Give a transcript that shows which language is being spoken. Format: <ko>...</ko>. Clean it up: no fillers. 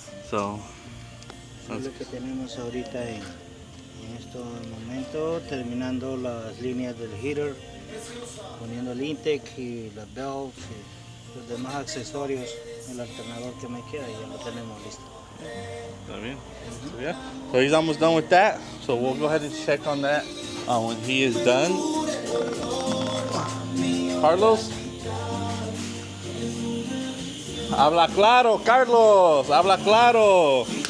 <en>So,</en> <es>Es lo que tenemos ahorita en este momento, terminando las líneas del heater, poniendo el intake y las belts y los demás accesorios, el alternador que me queda y ya lo tenemos listo.</es> <en>So yeah, so he's almost done with that. So we'll go ahead and check on that when he is done.</en> <es>Carlos, habla claro, Carlos, habla claro.</es>